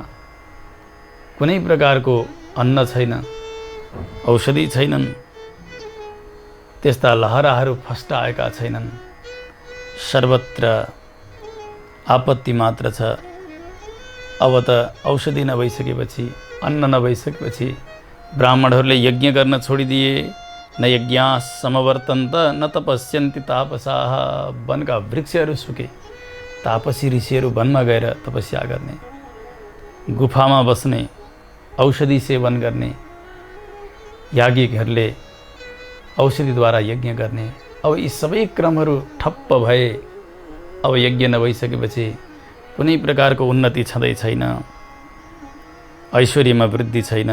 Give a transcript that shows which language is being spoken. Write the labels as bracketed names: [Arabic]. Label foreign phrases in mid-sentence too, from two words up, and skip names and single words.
[Nepali] कुनै प्रकारको अन्न छैन, औषधि छैनन्, त्यस्ता लहराहरू फस्टाएका छैनन्। सर्वत्र आपत्ति मात्र छ। अब त औषधि नभइसकेपछि, अन्न नभइसकेपछि ब्राह्मणहरूले यज्ञ गर्न छोडिदिए। [Sanskrit] न यज्ञाः समवर्तन्त न तपस्यन्ति तापसाः। [Nepali] वनका वृक्षहरू सुके, तापसी ऋषिहरू वनमा गएर तपस्या गर्ने, गुफामा बस्ने, औषधि सेवन गर्ने, याज्ञिकहरूले औषधिद्वारा यज्ञ गर्ने। अब यी सबै क्रमहरू ठप्प भए, अब यज्ञ नभइसकेपछि कुनै प्रकारको उन्नति छँदै छैन, ऐश्वर्यमा वृद्धि छैन।